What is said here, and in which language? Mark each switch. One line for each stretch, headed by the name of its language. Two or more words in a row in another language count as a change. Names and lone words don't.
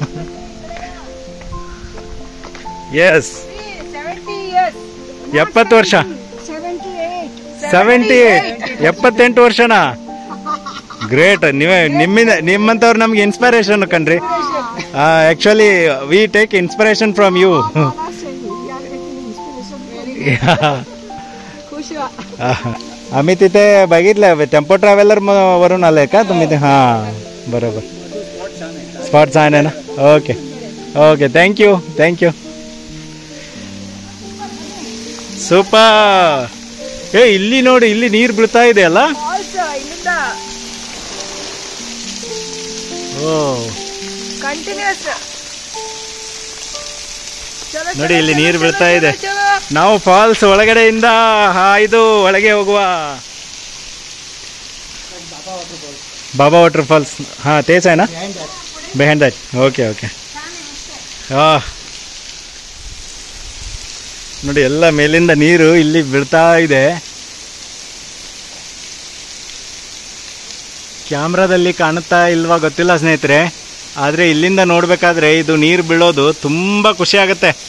Kannada: ಎಸ್. 70 ವರ್ಷ. 78. 78 ವರ್ಷನಾ? ಗ್ರೇಟ್. ನಿಮ್ಮಂಥವ್ರು ನಮ್ಗೆ ಇನ್ಸ್ಪಿರೇಷನ್ ಕಣ್ರಿ.
English: actually we take inspiration from you.
Marathi: आम्ही तिथे बघितलं टेम्पो ट्रॅव्हलर वरून आलंय का तुम्ही? हां, बरोबर. स्पॉट छान आहे ना?
English: okay okay, thank you. super.
Kannada: ಇಲ್ಲಿ ನೋಡಿ, ಇಲ್ಲಿ ನೀರು ಬೀಳ್ತಾ ಇದೆ ಅಲ್ಲ? ಓ, ಕಂಟಿನ್ಯೂಸ್ ನೋಡಿ, ಇಲ್ಲಿ ನೀರು ಬೀಳ್ತಾ ಇದೆ. ನಾವು ಫಾಲ್ಸ್ ಒಳಗಡೆಯಿಂದ ಹಾಯ್ದು ಒಳಗೆ ಹೋಗುವ. ಬಾಬಾ ವಾಟರ್ ಫಾಲ್ಸ್. ಹಾಂ,
Marathi: तेच आहे ना?
English: behind that.
Kannada: ಓಕೆ. ನೋಡಿ, ಎಲ್ಲ ಮೇಲಿಂದ ನೀರು ಇಲ್ಲಿ ಬೀಳ್ತಾ ಇದೆ. ಕ್ಯಾಮ್ರಾದಲ್ಲಿ ಕಾಣುತ್ತಾ ಇಲ್ವಾ ಗೊತ್ತಿಲ್ಲ ಸ್ನೇಹಿತರೆ, ಆದರೆ ಇಲ್ಲಿಂದ ನೋಡಬೇಕಾದ್ರೆ ಇದು ನೀರು ಬೀಳೋದು ತುಂಬ ಖುಷಿ ಆಗುತ್ತೆ.